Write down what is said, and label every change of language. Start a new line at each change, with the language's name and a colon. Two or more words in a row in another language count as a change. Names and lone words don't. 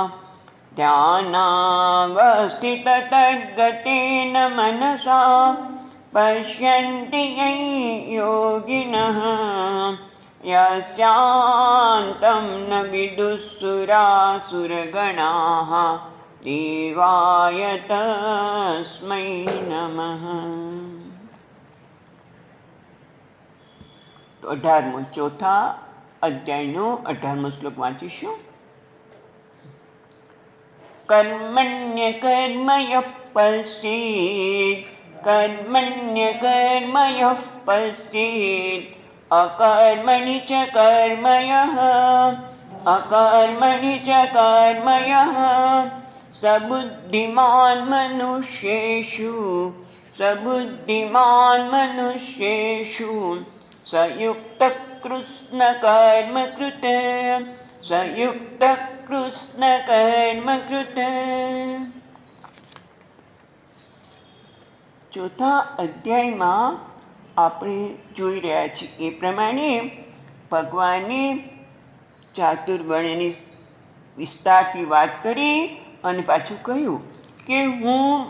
Sanskrit: ध्यानावस्थिततद्गतेन मनसा पश्यन्ति यं योगिनः यस्यान्तं न विदुःसुरासुरगणाः देवाय तस्मै नमः।
Gujarati: તો 18મો ચોથા અધ્યાયનો 18મો શ્લોક વાંચીશું।
Sanskrit: कर्मण्यकर्मयः पश्येत् कर्मण्यकर्मयः पश्येत् अकर्मणि च कर्मयः अकर्मणि च कर्मयः सबुद्धिमान् मनुष्येषु सयुक्तः कृत्स्नकर्मकृत् सयुक्तः कृत्स्नकर्मकृत्।
Gujarati: ચોથા અધ્યાયમાં આપણે જોઈ રહ્યા છીએ એ પ્રમાણે ભગવાને ચાતુર્વર્ણ્યની વિસ્તારથી વાત કરી અને પાછું કહ્યું કે હું